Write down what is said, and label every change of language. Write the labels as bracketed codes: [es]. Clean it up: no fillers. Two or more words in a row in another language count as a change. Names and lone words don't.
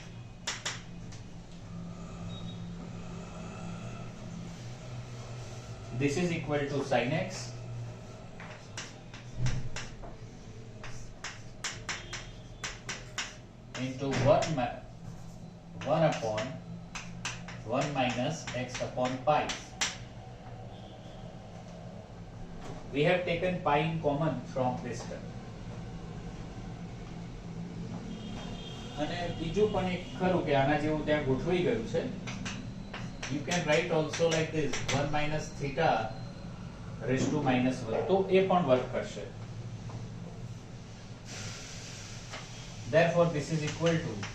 [en] this is equal to sin x into 1 upon 1 minus x upon pi. We have taken pi in common from this term. [gu] અને બીજું પણ એક ખરું કે આના જેવું ત્યાં ગોઠવાઈ ગયું છે. [en] You can write also like this 1 minus theta raised to minus 1. [gu] તો એ પણ વર્ક કરશે. [en] Therefore, this is equal to